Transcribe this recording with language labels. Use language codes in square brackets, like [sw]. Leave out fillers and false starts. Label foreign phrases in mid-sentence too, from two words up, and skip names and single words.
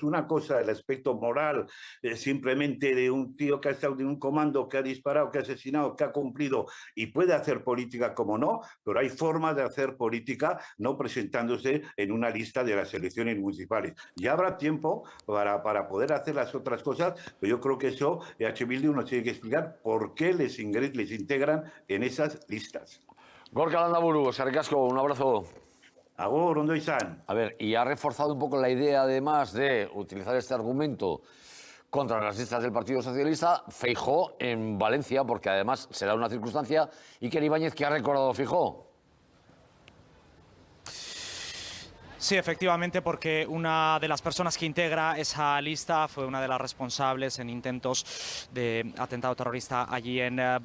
[es] Una cosa, el aspecto moral, simplemente de un tío que ha estado en un comando, que ha disparado, que ha asesinado, que ha cumplido y puede hacer política como no, pero hay formas de hacer política no presentándose en una lista de las elecciones municipales. Ya habrá tiempo para poder hacer las otras cosas, pero yo creo que eso EH Bildu nos tiene que explicar por qué les integran en esas listas. [eu] Gorka Landaburu, eskerrik asko, [es] un abrazo. [eu] Agur, ondo izan. [es] A ver, y ha reforzado un poco la idea, además, de utilizar este argumento contra las listas del Partido Socialista, Feijóo en Valencia, porque además será una circunstancia. Iker Ibáñez, ¿qué ha recordado Feijóo? Sí, efectivamente, porque una de las personas que integra esa lista fue una de las responsables en intentos de atentado terrorista allí en Valencia.